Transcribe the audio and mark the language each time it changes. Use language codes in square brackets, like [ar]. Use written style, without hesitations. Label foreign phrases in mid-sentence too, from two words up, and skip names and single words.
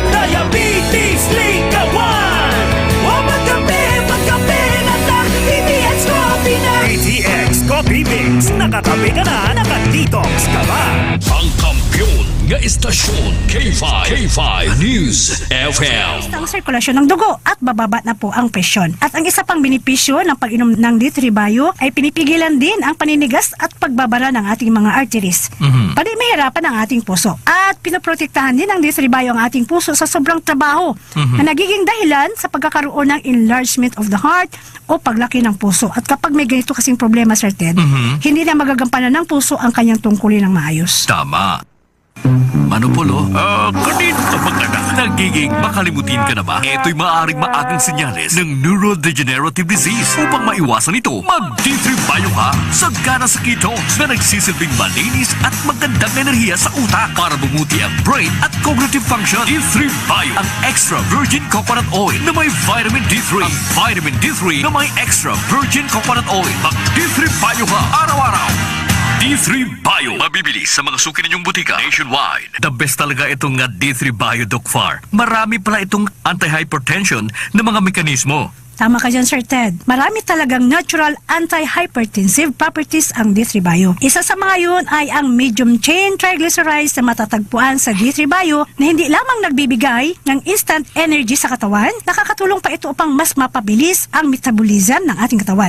[tl] diabetes ligawan. [hil] magkape na ta. DTX Coffee na. [tl] DTX Coffee Mix, nakakape ka na, nakadetox ka ba? [hil] Ang kampiyon nga istasyon K5 News FM. [tl] Ang sirkulasyon ng dugo at bababa na po ang presyon. At ang isa pang benepisyo ng pag-inom ng D3 Bio ay pinipigilan din ang paninigas at pagbabara ng ating mga arteries. Pati mahirapan ang ating puso. At pinoprotektahan din ng D3 Bio ang ating puso sa sobrang trabaho na nagiging dahilan sa pagkakaroon ng [en] enlargement of the heart [tl] o paglaki ng puso. At kapag may ganito kasing problema, Sir Ted, hindi na magagampanan ng puso ang kanyang tungkulin ng maayos. Tama. Manopolo? Kanino kapag anak nagiging makalimutin ka na ba? Ito'y maaaring maagang senyales ng neurodegenerative disease. Upang maiwasan ito, mag-D3 Bio ka. Sagana sa ketones na nagsisilbing malinis at magandang enerhiya sa utak para bumuti ang brain at [en] cognitive function. [tl] D3 Bio, ang [en] extra virgin coconut oil [tl] na may vitamin D3. Ang vitamin D3 na may [en] extra virgin coconut oil. [tl] Mag-D3 Bio ka araw-araw. D3 Bio. Mabibili sa mga suki ninyong butika nationwide. [en] The best [tl] talaga itong D3 Bio Doc Far. Marami pala itong anti-hypertension na mga mekanismo. Tama ka dyan, Sir Ted. Marami talagang [en] natural anti-hypertensive properties [tl] ang D3 Bio. Isa sa mga yun ay ang [en] medium chain triglycerides [tl] na matatagpuan sa D3 Bio na hindi lamang nagbibigay ng [en] instant energy [tl] sa katawan, nakakatulong pa ito upang mas mapabilis ang metabolism ng ating katawan.